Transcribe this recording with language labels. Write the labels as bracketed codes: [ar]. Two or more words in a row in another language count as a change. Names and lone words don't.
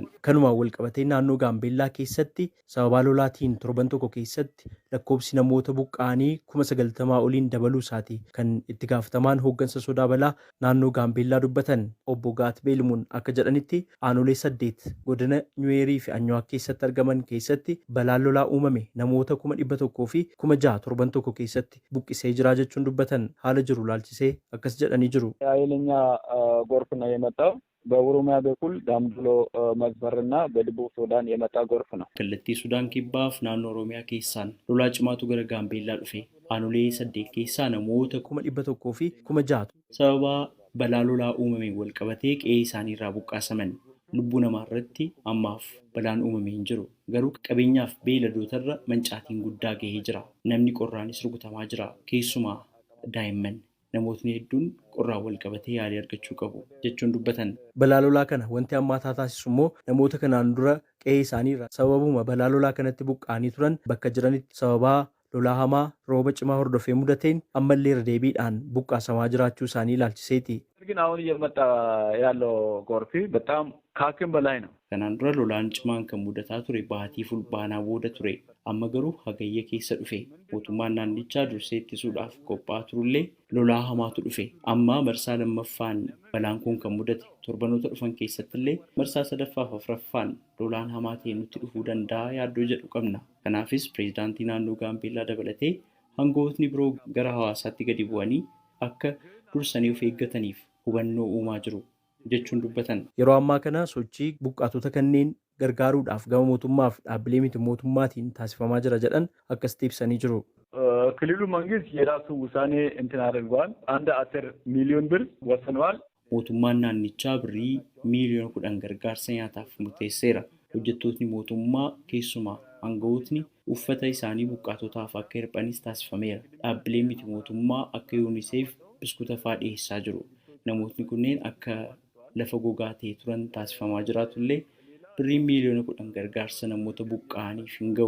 [om] Kanumaan walqabatee naannoo Gaambeellaa keessatti sababa lolaatiin torban tokko keessatti lakkoobsi namoota buqqa'anii 90,000 oliin dabaluu isaati kan itti gaafatamaan hooggansa sodaa balaa naannoo Gaambeellaa dubbatan. Obbo Gaat Beelmuun akka jedhanitti aanolee 8 godina Nyuweerii fi Anyawaaq keessatti argaman keessatti balaan lolaa uumame namoota 100,000 fi 6,000 torban tokko keessatti buqqisee jira jechuun dubbatan. Haala jiru ilaalchisee akkas jedhanii jiru. [am] ጎርፍ ነው የመጣው በኦሮሚያ በኩል ዳምብሎ መስፈርና በደቡብ ሱዳን የመጣ ጎርፍ ነው። [om] Kallattii Sudaan kibbaaf naannoo Oromiyaa keessaan lolaa cimaatu gara Gaambeellaa dhufe. Aanolee 8 keessaa namoota 100,000 fi 6,000 sababa balaa lolaa uumameen walqabatee qe'ee isaanii irraa buqqaasaman. Lubbuu namaarratti ammaaf balaan uumamee hin jiru. Garuu qabeenyaaf beeyladootarra mancaatiin guddaa gahee jira. Namni qorraanis rukutamaa jira. Keessumaa daa'imman. Namootni hedduun qorraan walqabatee yaalii argachuu qabu jechuun dubbatan. Balaa lolaa kana wanti hammaataa taasisu immoo namoota kanaan dura qe'ee isaanii irraa sababuma balaa lolaa kanatti buqqa'anii turan bakka jiranitti sababaa lolaa hamaa rooba cimaa hordofee mudateen ammallee irra deebiidhaan buqqaasamaa jiraachuu isaanii ilaalchiseeti. [am] ግን አሁን እየመጣ ያለው ጎርፍ በጣም ከአቅም በላይ ነው። [om] Kanaan dura lolaan cimaan kan mudataa ture baatii fulbaanaa booda ture. Amma garuu hagayya keessa dhufe. Mootummaan naannichaa dursee ittisuudhaaf qophaa'aa turullee lolaa hamaatu dhufe. Amma marsaa lammaffaan balaan kun kan mudate torbanoota dhufan keessattillee marsaa sadaffaaf afuraffaan lolaan hamaa ta'e nutti dhufuu danda'a yaaddoo jedhu qabna. Kanaafis pireezidaantii naannoo Gaambeellaa dabalatee hangootni biroo gara hawaasaatti gadi bu'anii akka dursanii of eeggataniif hubannoo uumaa jiru jechuun dubbatan. Yeroo ammaa kana sochii buqqaatota kanneen gargaaruudhaaf gama mootummaaf dhaabbilee miti mootummaatiin taasifamaa jira jedhan akkasitti ibsanii jiru. [am] ክልሉ መንግስት የራሱ ውሳኔ እንትን አድርጓል። 10 ሚሊዮን ብር ወስኗል። [om] Mootummaan naannichaa birrii miiliyoona 10 gargaarsa nyaataaf murteesseera. Hojjettootni mootummaa keessumaa aangawootni uffata isaanii buqqaatotaaf akka hirphanis taasifameera. Dhaabbilee miti mootummaa akka UNICEF biskuuta fa'aa dhiyeessaa jiru. Namootni kunneen akka lafa gogaa ta'e turan taasifamaa jiraatullee birriin miiliyoona 10 gargaarsa namoota buqqa'aniif hin ga'u.